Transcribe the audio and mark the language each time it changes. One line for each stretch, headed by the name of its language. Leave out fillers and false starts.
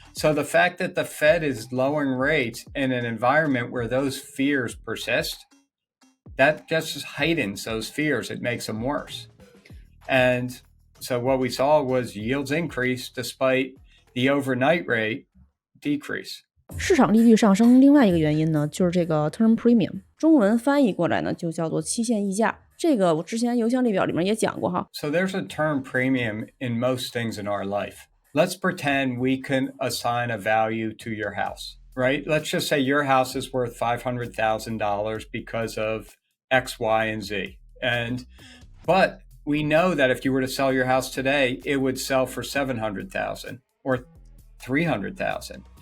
English: So the fact that the Fed is lowering rates in an environment where those fears persist, that just heightens those fears. It makes them worse. And so what we saw was yields increase despite the overnight rate decrease.
Chinese: 市场利率上升，另外一个原因呢，就是这个 term premium， 中文翻译过来呢，就叫做期限溢价。这个我之前邮箱列表里面也讲过哈。
English: So there's a term premium in most things in our life. Let's pretend we can assign a value to your house, right? Let's just say your house is worth $500,000 because of X, Y, and Z. But we know that if you were to sell your house today, it would sell for $700,000 or $300,000.